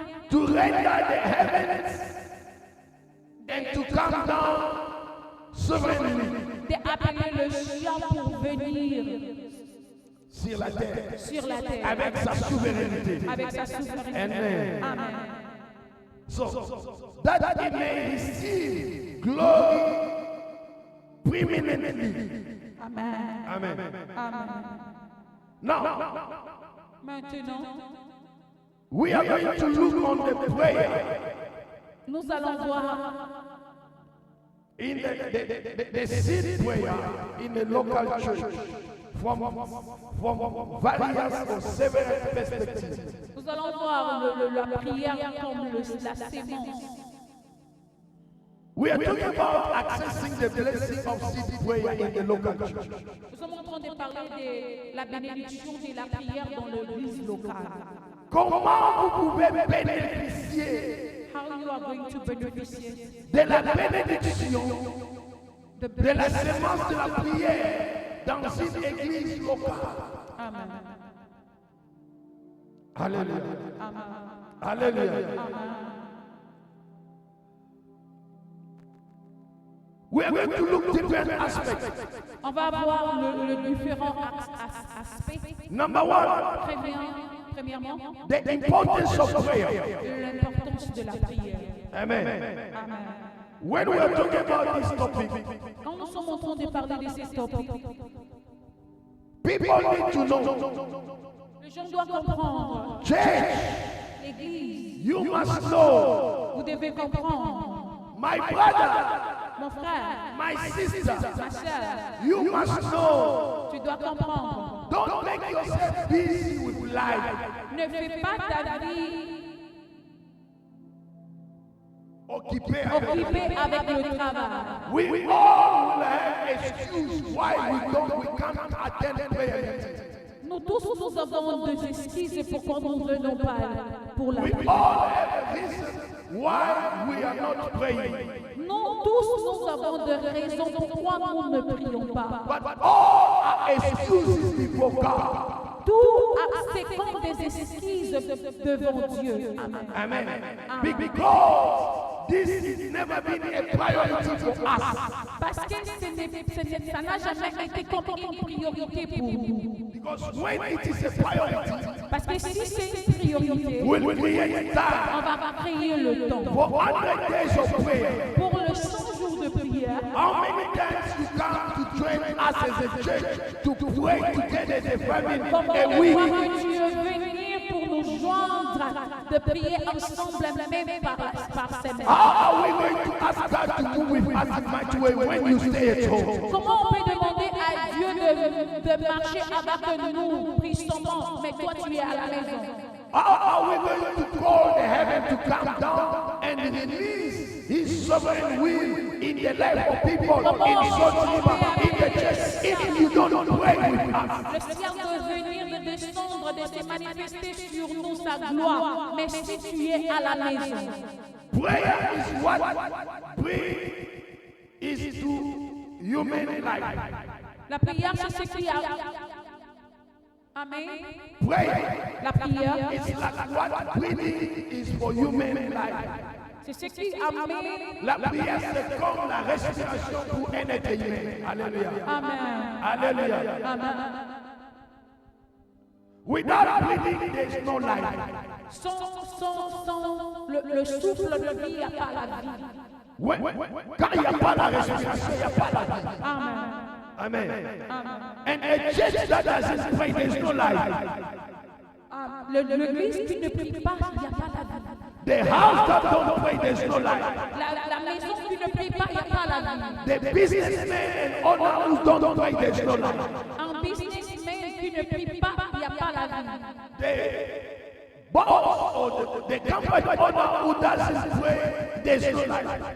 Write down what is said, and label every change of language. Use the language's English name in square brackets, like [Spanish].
[English] to render the heavens and to come down sovereignly [French] appelé le chien pour venir sur la terre sur la terre avec sa souveraineté. avec sa souveraineté. Amen. Amen. [English] So that he may receive glory preeminently. Amen. Amen. Amen. Now, [French] Maintenant, [English] we are going to look on the prayer [French] nous allons voir [English] in the seed prayer in the local church from various or several perspectives. [French] Nous allons voir la prière comme la sémence. [English] We are talking about accessing the blessing of seed prayer in the local church. [French] Nous sommes en train de parler de la bénédiction de la prière dans l'église locale. Comment vous pouvez bénéficier [English] How you are going to beneficiate [French] de la bénédiction de la sémence de la prière dans une église locale? Amen. Alléluia. Amen. Alléluia. Amen. [English] We are going to look different aspects. [French] On va voir le différent aspects. [English] Number one, [French] Premièrement, [English] the importance of prayer. [French] l'importance de la prière. Amen. Amen. [English] When we are talking about this topic, [French] Quand nous sommes en train de parler de ces topics, [English] people need to know. [French] les gens doivent comprendre. [English] Church, [French] L'église, [English] you must know. [French] vous devez comprendre. [English] My brother, [French] Mon frère, [English] my sister, [French] ma soeur, [English] you must know. [French] tu dois comprendre. [English] Don't make yourself busy with life. [French] Ne fais pas ta vie Occupé occupée avec le travail. [English] We all will have excuse why we can't attend prayer meeting. [French] Nous tous, nous avons des excuses pourquoi nous ne venons pas pour la [English] We [French] prière. [English] all have a reason why we are not praying. [French] Nous tous, nous avons des raisons pourquoi nous ne prions pas. [English] But all are excuses before God. [French] Tout c'est comme des excuses devant Dieu. Amen. Amen. [English] Because this has never been a priority for us. [French] Parce que ça n'a jamais été comme une priorité pour nous. [English] Because when it is a priority, [French] Parce que si c'est une priorité, [English] we'll create [French] on [English] time [French] va créer le temps. [English] for 100 days of prayer. [French] Pour le 100 jours de prière, [English] How many times you come to join us as a church to pray together as a family [French] combien [English] a [French] de [English] week? [French] fois que tu veux venir pour nous joindre, de prier ensemble même par semaine. [English] How are we going to ask God to move with us in much way when you stay at home? [French] Comment on peut demander à Dieu de marcher avec nous puissamment, mais toi tu es à la maison? [English] How are we going to call the heaven to come down and release His sovereign will in the life of people in Sotiba, in the church, if you don't pray with us? [French] Le ciel de venir, de descendre, de se manifester sur nous sa gloire, mais si tu es à la maison. [English] Prayer is what brings is to human life. [French] La prière, c'est ce qui a... Amen. [English] Prayer [French] La prière, [English] is like what breathing is for human life. [French] c'est ce qui amène... La prière, c'est comme la respiration pour un être humain. Alléluia. Amen. Alléluia. Amen. [English] Without breathing, there is no life. [French] Sans le souffle de vie, il n'y a pas la vie. Quand il n'y a pas la respiration, il n'y a pas la vie. Amen. Amen. Amen. [English] And a church that doesn't pray, there is no life. [French] L'église qui ne prie pas, il n'y a pas la vie. [English] The house that don't pray, there is no life. [French] La maison qui ne prie pas, il n'y a pas la vie. [English] The businessmen and owners who don't pray, there is no life. [French] Un businessman qui ne prie pas, il n'y a pas la vie. [English] The boss or the company owner who doesn't pray, there is no life.